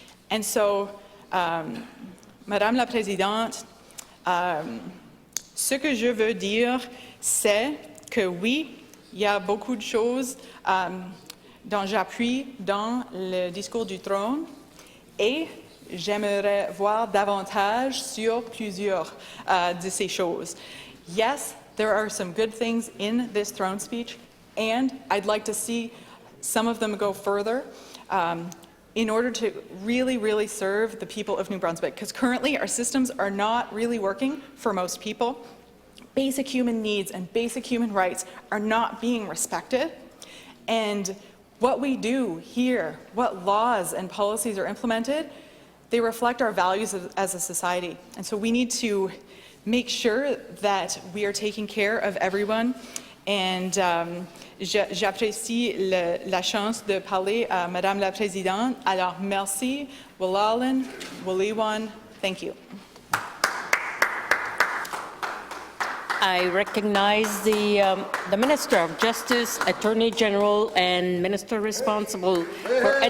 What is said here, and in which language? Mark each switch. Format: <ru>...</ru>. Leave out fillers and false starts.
<en>And so,</en> <fr>Madame la Présidente, ce que je veux dire, c'est que oui, il y a beaucoup de choses dont j'appuie dans le discours du trône et j'aimerais voir davantage sur plusieurs de ces choses.</fr> <en>Yes, there are some good things in this throne speech, and I'd like to see some of them go further in order to really, really serve the people of New Brunswick, because currently our systems are not really working for most people. Basic human needs and basic human rights are not being respected, and what we do here, what laws and policies are implemented, they reflect our values as a society. And so we need to make sure that we are taking care of everyone.</en> <fr>And j'apprécie la chance de parler à Madame la Présidente. Alors, merci.</fr> <mic>Walalin, Waliwan,</mic> <en>thank you. I recognize the Minister of Justice, Attorney General, and Minister responsible for</en>